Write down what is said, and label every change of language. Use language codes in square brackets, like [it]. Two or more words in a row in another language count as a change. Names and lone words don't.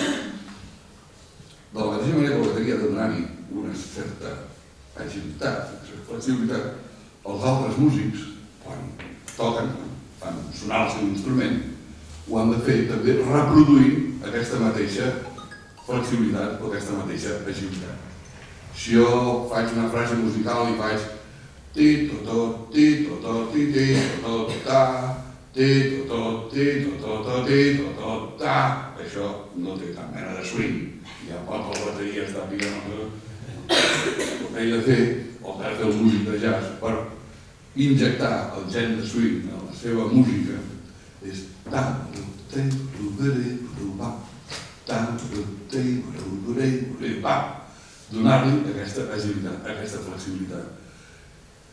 [ca] de la mateixa manera que la bateria ha de donar-hi una certa agilitat, una certa flexibilitat, els altres músics, quan toquen, fan sonar el seu instrument, ho han de fer també reproduint aquesta mateixa flexibilitat o aquesta mateixa agilitat. Si jo faig una frase musical i faig ti-to-to, ti-to-to, ti-ti-to-to-ta, ti-to-to-ti-to-to-ti-to-to-ta, això no té cap mena de swing. Ja pot la bateria estar picant el que he de fer, el que ha de fer el músic de jazz per injectar el gen de swing en la seva música és donar-li aquesta agilitat, aquesta flexibilitat.